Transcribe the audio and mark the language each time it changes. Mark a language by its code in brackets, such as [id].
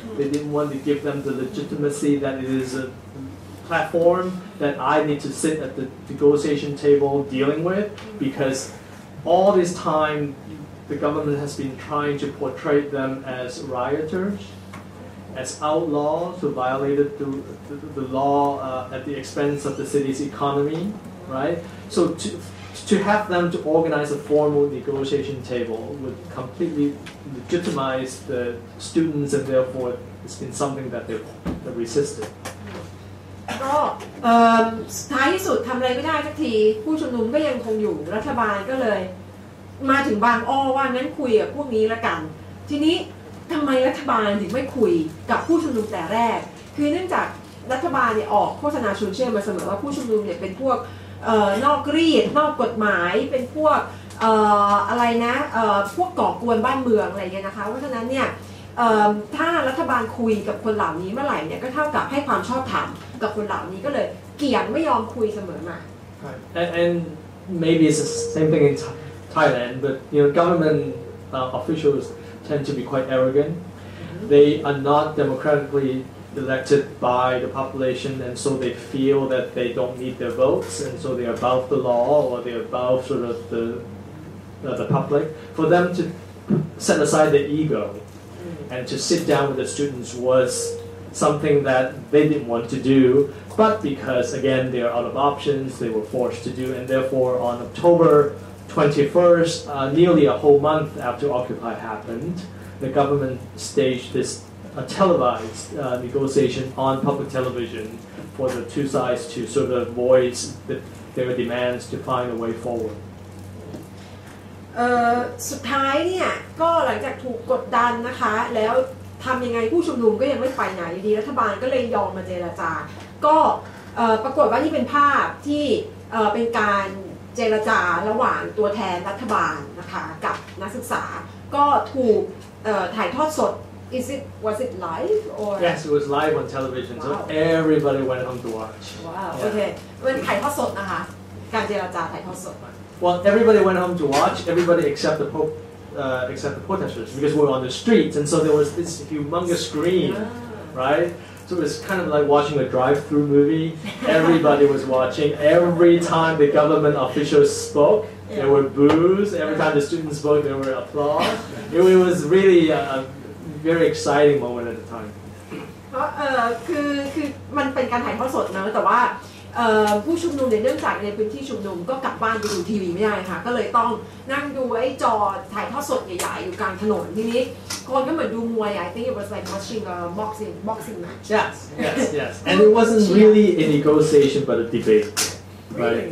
[en] They didn't want to give them the legitimacy that it is a platform that I need to sit at the negotiation table dealing with, because all this time the government has been trying to portray them as rioters, as outlaws who violated the law at the expense of the city's economy, right? So to have them to organize a formal negotiation table would completely legitimize the students, and therefore it's been something that they've resisted. [th] ก็ท้ายที่สุดทำอะไรไม่ได้สักทีผู้ชุมนุมก็ยังคงอยู่รัฐบาลก็เลยมาถึงบางอ้อว่างั้นคุยกับพวกนี้ละกันทีนี้ทำไมรัฐบาลถึงไม่คุยกับผู้ชุมนุมแต่แรกคือเนื่องจากรัฐบาลเนี่ยออกโฆษณาชวนเชื่อมาเสมอว่าผู้ชุมนุมเนี่ยเป็นพวกนอกรีดนอกกฎหมายเป็นพวก อะไรนะพวกก่อกวนบ้านเมืองอะไรเงี้ยนะคะเพราะฉะนั้นเนี่ยถ้ารัฐบาลคุยกับคนเหล่านี้เมื่อไหร่เนี่ยก็เท่ากับให้ความชอบธรรมกับคนเหล่านี้ก็เลยเกี่ยงไม่ยอมคุยเสมอมา [en] And maybe it's the same thing in Thailand, but government officials tend to be quite arrogant. They are not democratically elected by the population, and so they feel that they don't need their votes, and so they are above the law, or they are above sort of the public. For them to set aside their ego and to sit down with the students was something that they didn't want to do, but because again they are out of options, they were forced to do, and therefore on October 21st, nearly a whole month after Occupy happened, the government staged this televised negotiation on public television for the two sides to sort of voice their demands to find a way forward. [th] สุดท้ายเนี่ยก็หลังจากถูกกดดันนะคะแล้วทำยังไงผู้ชุมนุมก็ยังไม่ไปไหนดีรัฐบาลก็เลยยอมมาเจรจาก็ปรากฏว่านี่เป็นภาพที่เป็นการเจรจาระหว่างตัวแทนรัฐบาลนะคะกับนักศึกษาก็ถูกถ่ายทอดสด [en] was it live or Yes, it was live on television, so everybody went home to watch. Wow, okay. [th] เป็นถ่ายทอดสดนะคะการเจรจาถ่ายทอดสด [en] Well, everybody went home to watch. Everybody except the protesters, because we were on the streets, and so there was this humongous screen, right? So it was kind of like watching a drive-through movie. Everybody was watching. Every time the government officials spoke, there were boos. Every time the students spoke, there were applause. It was really a very exciting moment at the time. [th] เพราะคือมันเป็นการถ่ายทอดสดนะแต่ว่า ผู้ชุมนุมในเนื่องจากในพื้นที่ชุมนุมก็กลับบ้านไปดูทีวีไม่ได้ค่ะก็เลยต้องนั่งดูไอ้จอถ่ายทอดสดใหญ่ๆอยู่กลางถนนทีนี้คนก็เหมือนดูมวย [en] I think it was like watching a boxing match. Yes. And it wasn't really a negotiation but a debate. Right?